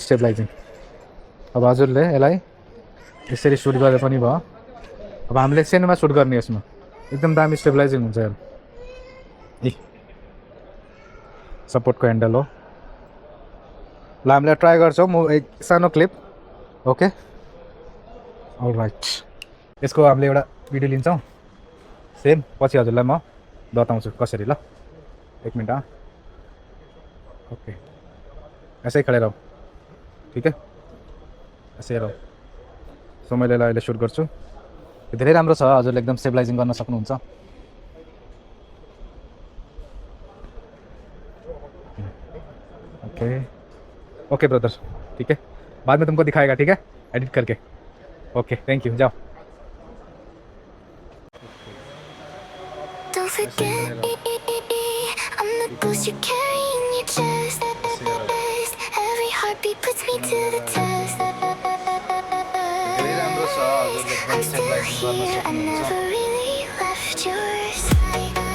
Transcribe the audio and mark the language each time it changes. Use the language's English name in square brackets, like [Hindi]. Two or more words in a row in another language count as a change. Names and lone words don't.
[Nepali] स्टेबलाइजिङ अब हजुरले यसलाई यसरी सुट गरे पनि भयो अब हामीले सेनमा सुट गर्ने यसमा एकदम दामी स्टेबलाइजिङ हुन्छ हेर्नु ए सपोर्टको ह्यान्डल हो ल हामीले ट्राई गर्छौँ म एक सानो क्लिप [English] okay alright [Nepali] यसको हामीले एउटा भिडियो लिन्छौँ सेम पछि हजुरलाई म बताउँछु कसरी ल एक मिनट ओके [Hindi] ऐसे खडे रहो ठीक है ऐसे रहो [Nepali] सो मैले अहिले सुट गर्छु धेरै राम्रो छ हजुरले एकदम स्टेबलाइजिङ गर्न सक्नुहुन्छ [English] okay okay brother [Hindi] ठीक है बाद में तुमको दिखाएगा ठीक है एडिट करके [English] okay thank you [Hindi] जाओ [English] Don't forget me, I'm the ghost you carry in your chest. Every heartbeat puts me to the test. I'm still here, I never really left your side.